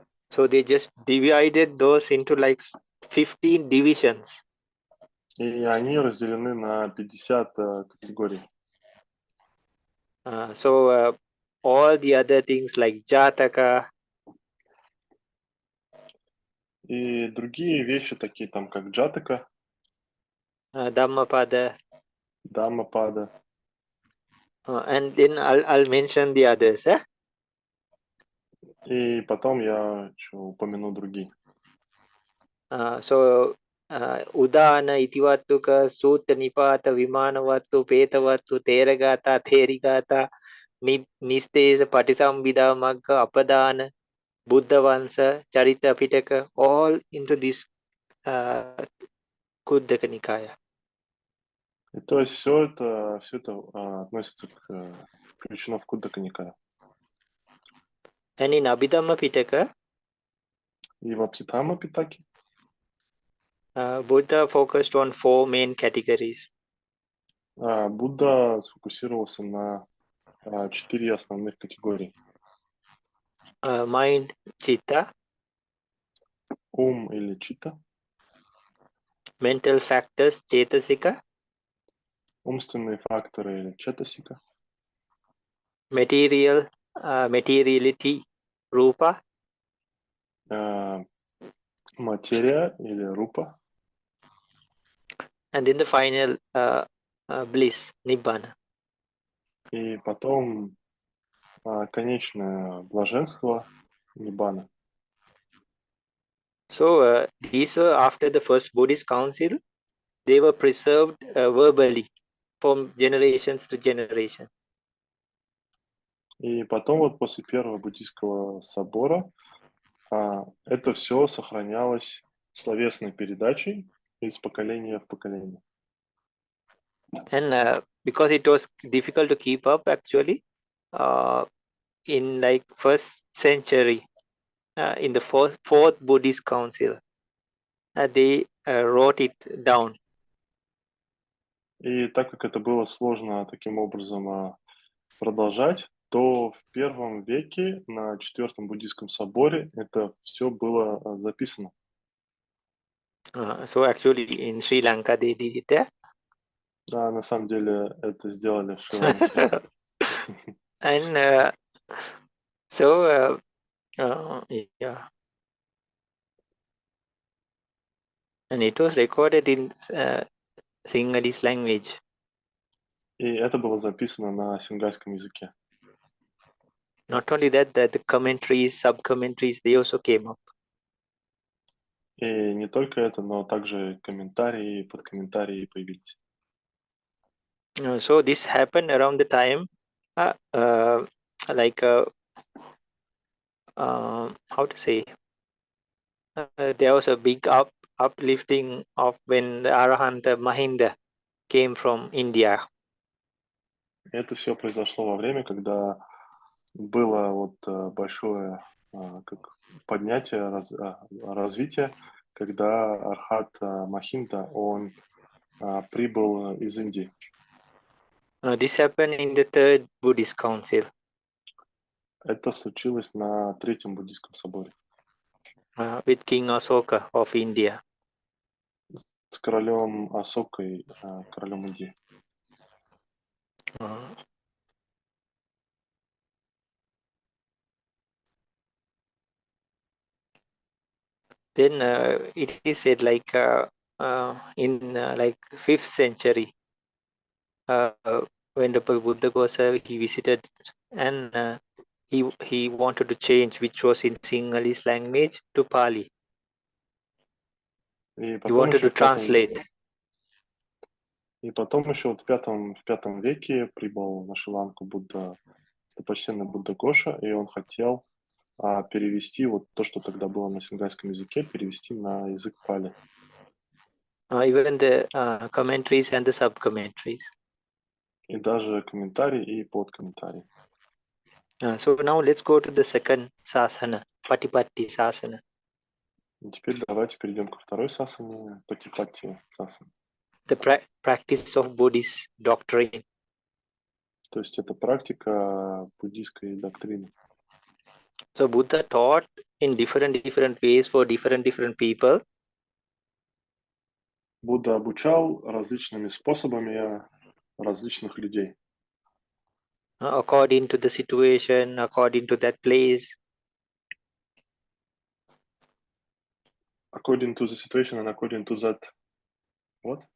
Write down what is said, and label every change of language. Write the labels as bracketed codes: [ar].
[en] So they just divided those into like 15 divisions. [ru] И они разделены на 50 категорий. [en] So all the other things like Jataka. [ru] И другие вещи, такие там, как Джатака, [en] Dhammapada. [ru] Даммапада. [en] And then I'll mention the others. [ru] И потом я еще упомяну другие. [en] Udana, Itivattuka, Sutta Nipata, Vimanavattu, Petavattu, Teragata, Therigata, Nistesa, Patisambhida, Magga, Apadana, Buddha Vansa, Charita Pitaka, all into this Kuddaka Nikaya. [ru] И то есть все это относится включено в Куддака Никая. [en] And in Abhidhamma Pitaka, [ru] И в Абхидхамма Питаке [en] Buddha focused on 4 main categories. [ru] Будда сфокусировался на 4 основных категории. [en] Mind, Chitta, [ru] Ум или чита, [en] mental factors, Chetasika, [ru] умственные факторы или четасика, [en] materiality, Rupa, [ru] материя или рупа, [en] and then the final bliss, Nibbana. [ru] и потом конечное блаженство ниббана. [en] So these were after the first Buddhist council. They were preserved verbally from generations to generation. [ru] И потом вот после первого буддийского собора это все сохранялось словесной передачей из поколения в поколение. [en] And because it was difficult to keep up actually, in like first century, in the fourth Buddhist council, they wrote it down. [ru] И так как это было сложно таким образом продолжать, то в первом веке на четвертом буддийском соборе это все было записано. [en] So actually in Sri Lanka they did it there. [ru] Да, на самом деле это сделали в Шри-Ланке. [en] And so yeah, and it was recorded in Sinhalese language. [ru] И это было записано на сингальском языке. [en] Not only that, the commentaries, sub-commentaries, they also came up. [ru] И не только это, но также комментарии, подкомментарии появились. [en] So this happened around the time, like how to say, there was a big uplifting of when the Arahanta Mahinda came from India. [ru] Это все произошло во время, когда было вот большое как поднятие, развитие, когда Архат Махинда, он прибыл из Индии. [en] This happened in the third Buddhist Council [ru] Это случилось на Третьем буддийском соборе [en] with King Asoka of India. [ru] с королем Асокой, королем Индии. [en] Then it is said like in like 5th century when the Buddha Gosa he visited and he wanted to change which was in Sinhalese language to Pali. [ru] И [en] He [ru] потом [en] wanted [ru] еще [en] to translate. [ru] И потом еще вот в пятом веке прибыл на Шри-Ланку Будда, достопочтенный Будда Гоша, и он хотел перевести вот то, что тогда было на сингальском языке, перевести на язык пали. [en] Even the commentaries and the sub-commentaries. [ru] И даже комментарий и подкомментарий. [en] So now let's go to the second Sasana, Patipatti Sasana. [ru] И теперь давайте перейдем ко второй сасане, Патипатти сасане. [en] The practice of Buddhist doctrine. [ru] То есть это практика буддийской доктрины. [en] So Buddha taught in different ways for different people. [ru] Будда обучал различными способами различных людей. [en] According to the situation, according to that place. According to the situation and according to that what?